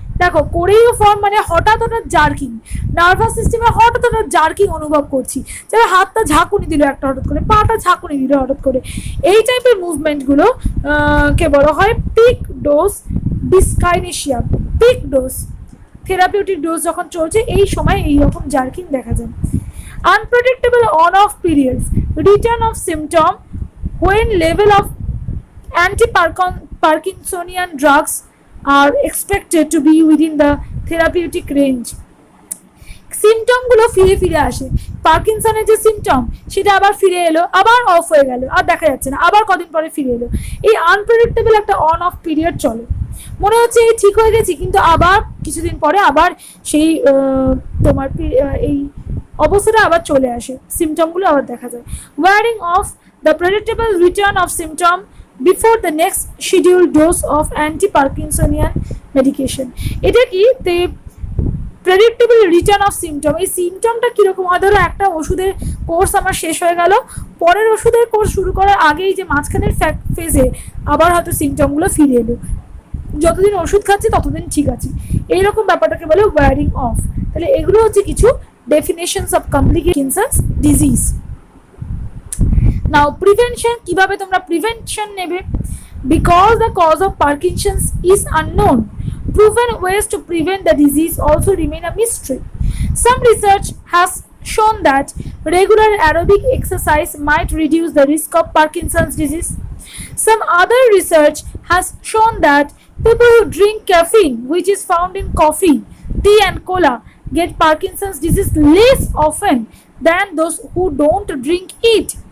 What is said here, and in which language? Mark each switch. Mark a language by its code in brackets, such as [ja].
[bn] দেখো choreiform মানে হঠাৎ জার্কিং, নার্ভাস সিস্টেমে হঠাৎ জার্কিং অনুভব করছি, যারা হাতটা ঝাঁকুনি দিল একটা হঠাৎ করে, পাটা ঝাঁকুনি দিল হঠাৎ করে, এই টাইপের মুভমেন্টগুলো কে বলা হয় pick dose ডিসকাইনেশিয়া। Pick dose therapeutic dose যখন চলছে এই সময় এইরকম জার্কিং দেখা যায়। [en] Unpredictable on off periods, return of symptom when level of anti-Parkinsonian drugs are expected to be within the therapeutic range। [bn] সিমটমগুলো ফিরে আসে, পার্কিনসনের যে সিমটম সেটা আবার ফিরে এলো, আবার অফ হয়ে গেল, আর দেখা যাচ্ছে না, আবার কদিন পরে ফিরে এলো। এই আনপ্রেডিক্টেবল একটা অন অফ পিরিয়ড চলে, মনে হচ্ছে এই ঠিক হয়ে গেছি কিন্তু আবার কিছুদিন পরে আবার সেই তোমার এই অবস্থাটা আবার চলে আসে, সিমটমগুলো আবার দেখা যায়। [en] Wearing off the predictable return of symptom before the next scheduled dose of anti-Parkinsonian medication। [bn] এটা কি [en] the predictable return of symptom, [bn] এই সিমটমটা কিরকম হয়, ধরো একটা ওষুধের কোর্স আমার শেষ হয়ে গেল, পরের ওষুধের কোর্স শুরু করার আগেই যে মাঝখানের ফেজে আবার হয়তো সিমটমগুলো ফিরে এলো, যতদিন ওষুধ খাচ্ছি ততদিন ঠিক আছে, এইরকম ব্যাপারটাকে বলে ওয়ারিং অফ। তাহলে এগুলো হচ্ছে কিছু definitions of complications disease. [en] now prevention, [bn] কিভাবে তোমরা প্রিভেনশন নেবে? [en] Because the cause of Parkinson's is unknown, proven ways to prevent the disease also remain a mystery. Some research has shown that regular aerobic exercise might reduce the risk of Parkinson's disease. Some other research has shown that people who drink caffeine, which is found in coffee, tea and cola, get Parkinson's disease less often than those who don't drink it.